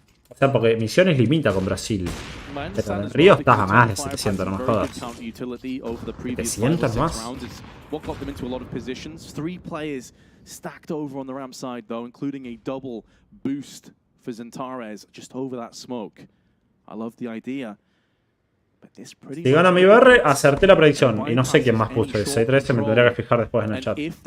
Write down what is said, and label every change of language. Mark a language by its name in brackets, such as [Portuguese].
[Spanish] O sea, porque misiones limita con Brasil. Pero en Río estás a más de 700, no me jodas. 700 más. [English] What got them into a lot of positions. 3 players stacked over on the ramp side, though, including a double boost for Zentares just over that smoke. I love the idea. [Spanish] Si gana MIBR, acerté la predicción. Y no sé quién más puso ese 13, me tendría que fijar después en el chat.